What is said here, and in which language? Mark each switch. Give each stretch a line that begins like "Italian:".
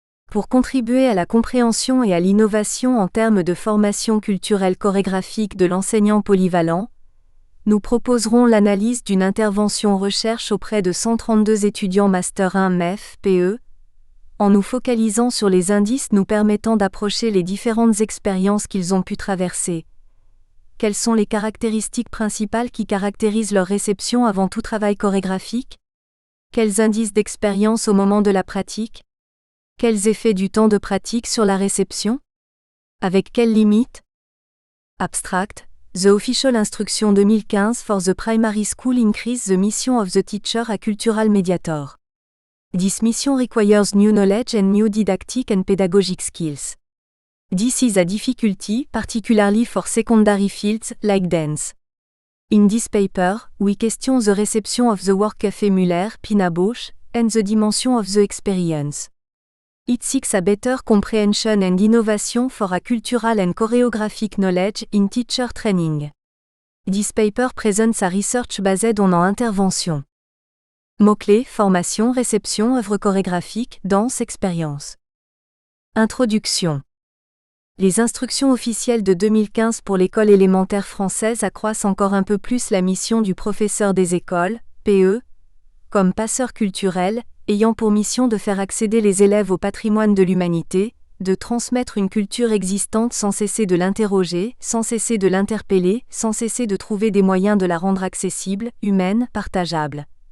French: Pour contribuer à la compréhension et à l'innovation en termes de formation culturelle chorégraphique de l'enseignant polyvalent, nous proposerons l'analyse d'une intervention recherche auprès de 132 étudiants Master 1 MEF, PE, en nous focalisant sur les indices nous permettant d'approcher les différentes expériences qu'ils ont pu traverser. Quelles sont les caractéristiques principales qui caractérisent leur réception avant tout travail chorégraphique ? Quels indices d'expérience au moment de la pratique ? Quels effets du temps de pratique sur la réception ? Avec quelles limites ? Abstract.
English: The Official Instruction 2015 for the Primary School increase the mission of the teacher a cultural mediator. This mission requires new knowledge and new didactic and pedagogic skills. This is a difficulty, particularly for secondary fields, like dance. In this paper, we question the reception of the work Café Muller, Pina Bausch, and the dimension of the experience. It seeks a better comprehension and innovation for a cultural and choreographic knowledge in teacher training. This paper presents a research based on an intervention.
French: Mots-clés, formation, réception, œuvre chorégraphique, danse, expérience. Introduction. Les instructions officielles de 2015 pour l'école élémentaire française accroissent encore un peu plus la mission du professeur des écoles, PE, comme passeur culturel, ayant pour mission de faire accéder les élèves au patrimoine de l'humanité, de transmettre une culture existante sans cesser de l'interroger, sans cesser de l'interpeller, sans cesser de trouver des moyens de la rendre accessible, humaine, partageable.